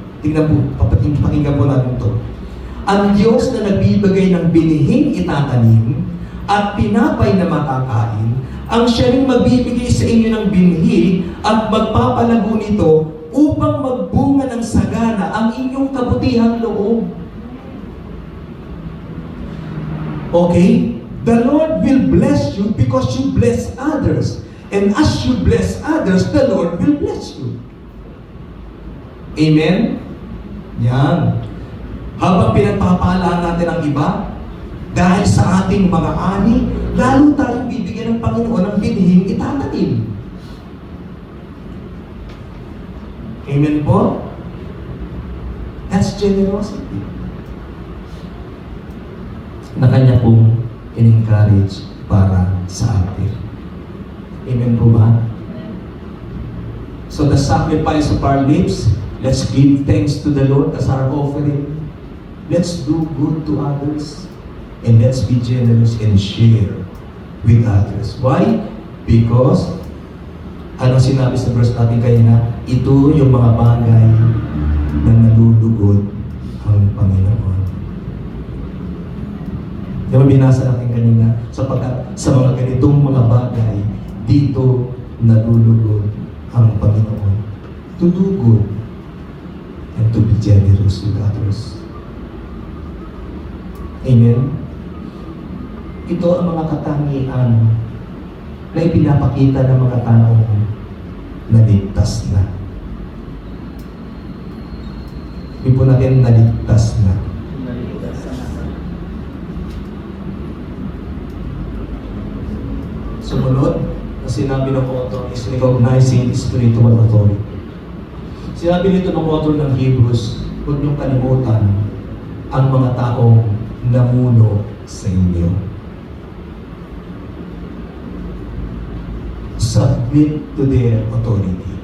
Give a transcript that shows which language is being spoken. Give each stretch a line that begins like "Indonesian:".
Filipino: Tingnan po, pakinggan po natin ito. Ang Diyos na nagbibigay ng binihing itatanim at pinapay na makakain, ang siya rin magbibigay sa inyo ng binhi at magpapalago nito upang magbunga ng sagana ang inyong kabutihang loob.
English: Okay? The Lord will bless you because you bless others. And as you bless others, the Lord will bless you. Amen? Yan.
Filipino: Habang pinagpapalaan natin ang iba, dahil sa ating mga ani, lalo tayong bibigyan ng Panginoon ng binhing itatanim.
English: Amen po? That's generosity.
Filipino: Na kanya pong in-encourage para sa atin. Amen po ba?
English: So the sacrifice of our lips, let's give thanks to the Lord as our offering. Let's do good to others. And let's be generous and share with others. Why? Because
Filipino: ano sinabi sa verse natin kanina? Ito yung mga bagay na nalulugod ang Panginoon. Di ba binasa natin kanina? Sapagkat sa mga ganitong mga bagay, dito nalulugod ang Panginoon.
English: To do good and to be generous with others. Amen?
Filipino: Ito ang mga katangian na ipinapakita ng mga taong naligtas na. Hindi po natin naligtas na. Sumunod, na sinabi ng author
English: is recognizing spiritual authority.
Filipino: Sinabi nito ng author ng Hebrews, huwag niyong kalimutan ang mga taong namuno sa inyo.
English: Submit to their authority.